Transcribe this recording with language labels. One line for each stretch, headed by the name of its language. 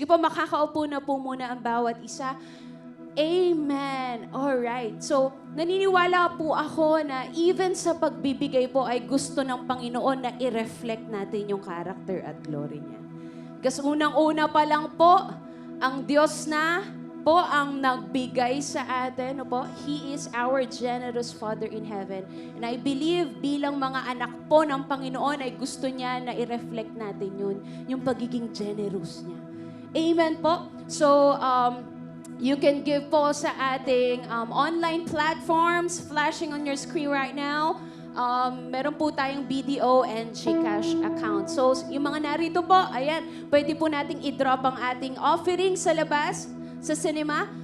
Filipino: Sige po, makakaupo na po muna ang bawat isa. Amen. Alright. So, naniniwala po ako na even sa pagbibigay po ay gusto ng Panginoon na i-reflect natin yung character at glory niya. Kasi unang-una pa lang po, ang Diyos na po ang nagbigay sa atin. No po?
English: He is our generous Father in heaven. And I believe
Filipino: bilang mga anak po ng Panginoon ay gusto niya na i-reflect natin yun, yung pagiging generous niya. Amen po.
English: So, you can give
Filipino: po sa ating
English: online platforms flashing on your screen right now.
Filipino: Meron po tayong BDO and GCash account. So, yung mga narito po, ayan, pwede po nating i-drop ang ating offering sa labas, sa cinema.